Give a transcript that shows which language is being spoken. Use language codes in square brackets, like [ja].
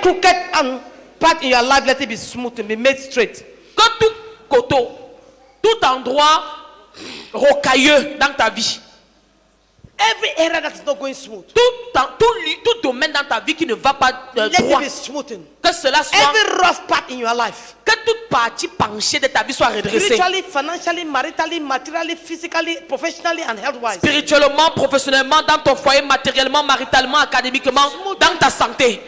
[en] crooked part in your life, let it be smooth and be made straight. [fr] Que tout coteau, tout endroit rocailleux dans ta vie, [en] Every area that is not going smooth, [fr] tout domaine dans ta vie qui ne va pas [en] let [fr] droit, [en] it be smoothened. [fr] que cela soit, [en] Every rough part in your life, [fr] que toute partie penchée de ta vie soit redressée. [en] spiritually, financially, maritally, materially, physically, professionally, and health-wise. [fr] Spirituellement, professionnellement, dans ton foyer, matériellement, maritalement, académiquement, dans ta santé.